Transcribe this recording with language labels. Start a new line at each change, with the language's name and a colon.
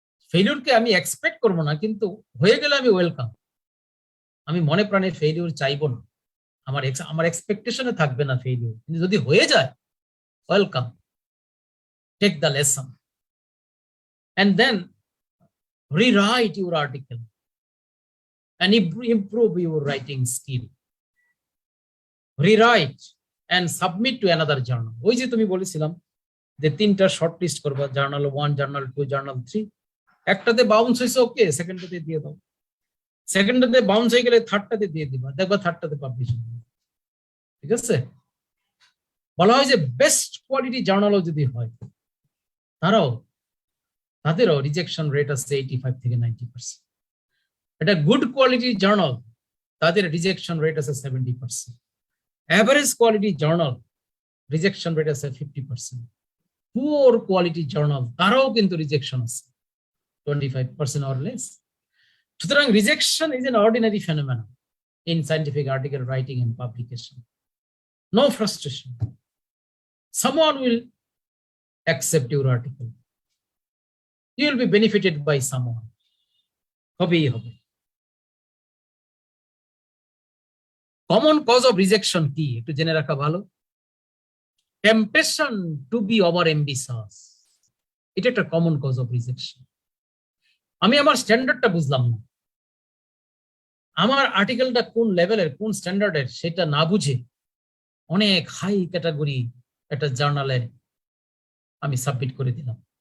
Bangla: ফেইলিউরকে আমি এক্সপেক্ট করবো না, কিন্তু হয়ে গেলে আমি ওয়েলকাম। আমি মনে প্রাণে ফেইলিউর চাইবো না, আমার এক্সপেকটেশনে থাকবে না ফেইলিউর, কিন্তু যদি হয়ে যায় welcome,
English: Take the lesson and then rewrite your article and improve your writing skill. Rewrite and submit to another journal.
Bangla: ওই যে তুমি বলেছিলাম যে 3টা শর্ট লিস্ট করবা, জার্নাল 1, জার্নাল 2, জার্নাল 3। একটাতে বাউন্স হয়েছে, ওকে, সেকেন্ডটাতে দিয়ে দাও। সেকেন্ডটাতে বাউন্স হয়ে গেলে থার্ডটাতে দিয়ে দিবা, দেখবা থার্ডটাতে পাবলিশ হবে। ঠিক আছে? বলা হয় যে বেস্ট কোয়ালিটি জার্নালও যদি হয় তাদেরও রিজেকশন রেট আছে 85 থেকে 90%। এটা গুড কোয়ালিটি জার্নাল, তাদের রিজেকশন রেট আছে 70%। Average quality journal rejection rate আছে 50%। পুয়ার কোয়ালিটি জার্নাল তারাও কিন্তু রিজেকশন আছে 25%
English: or less. সুতরাং rejection is an ordinary phenomenon in scientific article writing and publication. No frustration. Someone will accept your article. You will be benefited by someone.
Bangla: হবেই হবে।
English: common cause of rejection
Bangla: কি একটু জেনে রাখা ভালো।
English: temptation to be over ambitious,
Bangla: এটা একটা
English: Common cause of rejection.
Bangla: আমি আমার স্ট্যান্ডার্ডটা বুঝলাম না, আমার আর্টিকেলটা কোন লেভেলের, কোন স্ট্যান্ডার্ডের সেটা না বুঝে অনেক হাই ক্যাটাগরি একটা জার্নালে আমি সাবমিট করে দিলাম।